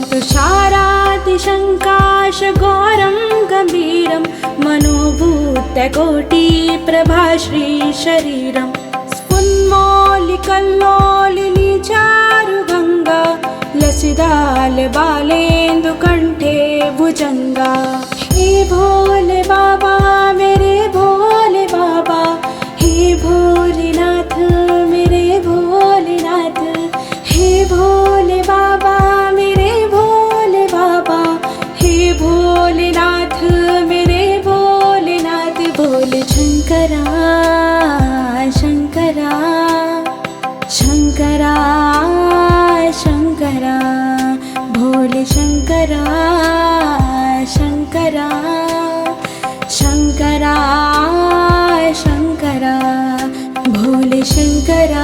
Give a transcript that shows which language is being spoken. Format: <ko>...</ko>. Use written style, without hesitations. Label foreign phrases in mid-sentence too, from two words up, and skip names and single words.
<sa>तुषारातिशङ्काशघोरं गम्भीरं मनोभूतकोटिप्रभाश्रीशरीरं स्फुन्मौलिकल्लोलिनीचारुगङ्गा लसिदालबालेन्दुकण्ठे भुजङ्गा।</sa> <hi>हे भोले बाबा मेरे भोले बाबा, हे भोलेनाथ मेरे भोलेनाथ, हे भोले बाबा मेरे भोले बाबा, हे भोलेनाथ मेरे भोलेनाथ। भोले शंकरा शंकरा शंकरा शंकरा, भोले शंकरा शंकरा शंकरा शंकरा, भोले शंकरा</hi>